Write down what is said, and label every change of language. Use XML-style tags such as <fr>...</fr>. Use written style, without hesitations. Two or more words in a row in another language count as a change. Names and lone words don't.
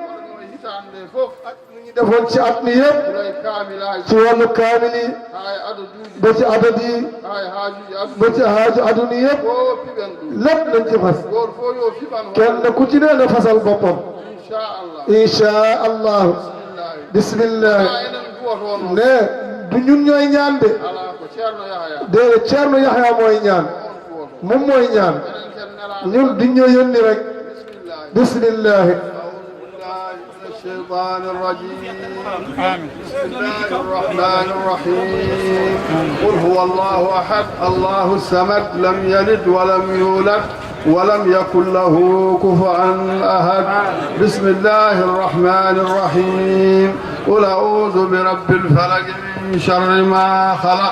<wo>ñu defoon ci at mi yëpp ci wàllu kaamil yi ba ci adad yi ba ci haaju aduna yëpp lépp lañ ci fas kenn ku ci nee na fasal boppam</wo> <ar>إن شاء الله بسم الله</ar> <wo>ne du ñun ñooy ñaan de déedéet Ceerno Yaxya mooy ñaan moom mooy ñaan ñun du ñoo yónni rek bismillah</wo> <ar>الشيطان الرجيم بسم الله الرحمن الرحيم قل هو الله أحد الله الصمد لم يلد ولم يولد ولم يكن له كفوا أحد بسم الله الرحمن الرحيم قل أعوذ برب الفلق من شر ما خلق</ar>